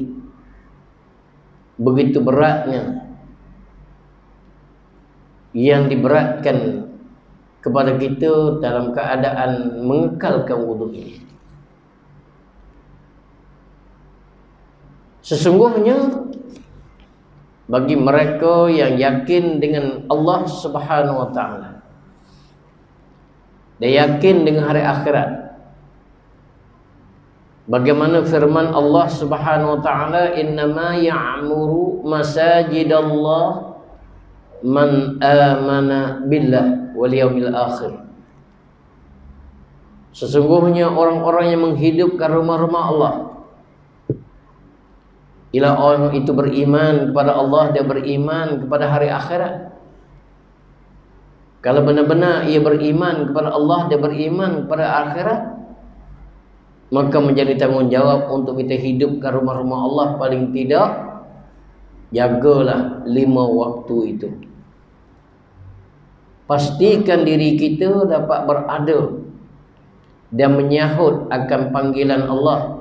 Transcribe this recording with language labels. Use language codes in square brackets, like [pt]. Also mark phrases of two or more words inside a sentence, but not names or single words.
[ms] Begitu beratnya yang diberatkan kepada kita dalam keadaan mengekalkan wuduk ini. Sesungguhnya bagi mereka yang yakin dengan Allah [ar] سبحانه وتعالى, [ms] dan yakin dengan hari akhirat, bagaimana firman Allah [ar] سبحانه وتعالى, إنما يعمر مساجد الله من آمن بالله واليوم الآخر. [ms] Sesungguhnya orang-orang yang menghidupkan rumah-rumah Allah ialah orang itu beriman kepada Allah dan beriman kepada hari akhirat. Kalau benar-benar ia beriman kepada Allah dan beriman kepada akhirat, maka menjadi tanggungjawab untuk kita hidupkan rumah-rumah Allah. Paling tidak jagalah 5 waktu itu. Pastikan diri kita dapat berada dan menyahut akan panggilan Allah.